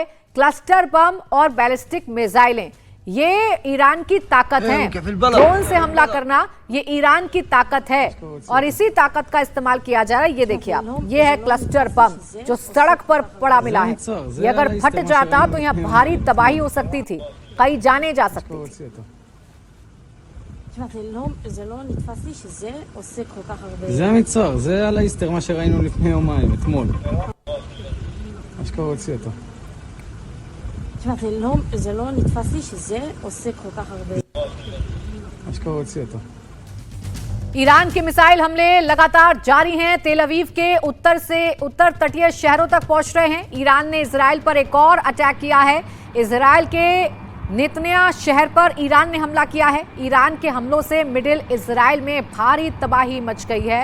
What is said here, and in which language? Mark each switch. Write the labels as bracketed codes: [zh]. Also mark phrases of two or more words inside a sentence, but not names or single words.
[en] cluster bomb [hi] और बैलिस्टिक मिसाइलें, ये ईरान की ताकत है। ड्रोन से हमला करना ये ईरान की ताकत है और इसी ताकत का इस्तेमाल किया जा रहा है। ये देखिए आप, ये है [en] cluster bomb [hi] जो सड़क पर पड़ा मिला है। ये अगर फट जाता तो यहाँ भारी तबाही हो सकती थी, कई जाने जा सकती थी। [he] זה לא נתפס לי שזה עושה כל כך הרבה... זה המצער, זה על האיסטר, מה שראינו לפני יומיים, אתמול. אשכרה הוציא אותו. זה לא נתפס לי שזה עושה כל כך הרבה... אשכרה הוציא אותו. [hi] ईरान के मिसाइल हमले लगातार जारी हैं। तेल अवीव के उत्तर तटीय शहरों तक पहुंच रहे हैं। ईरान ने इजराइल पर एक और अटैक किया है। इजराइल के नेतन्या शहर पर ईरान ने हमला किया है। ईरान के हमलों से मिडिल इजराइल में भारी तबाही मच गई है।